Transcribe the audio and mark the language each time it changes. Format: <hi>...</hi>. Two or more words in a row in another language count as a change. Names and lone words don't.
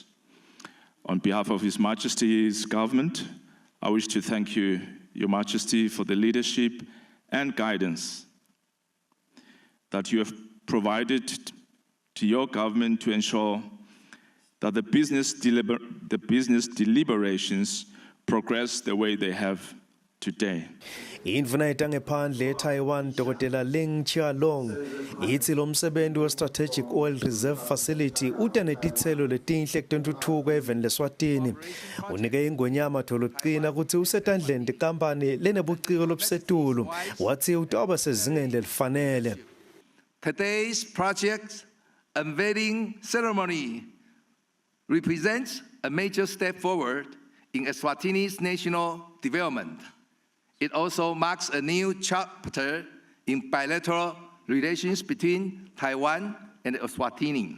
<en>On behalf of His Majesty's government, I wish to thank you, Your Majesty, for the leadership and guidance that you have provided to your government to ensure that the business deliberations progress the way they have today.</en> <ss>Indvuna ngephandle eTaiwan Dr. Ling Chia-long ithi lo msebenzi we-Strategic Oil Reserve Facility uta netitselo letinhle kutentuthuko eveni leSwatini. Unike iNgonyama tholuqina ukuthi usetandleni tikampani lenebuciko lobusetulu wathi utawuba sezingeni lelifanele.</ss> <en>Today's project unveiling ceremony represents a major step forward in Eswatini's national development. It also marks a new chapter in bilateral relations between Taiwan and Eswatini.</en>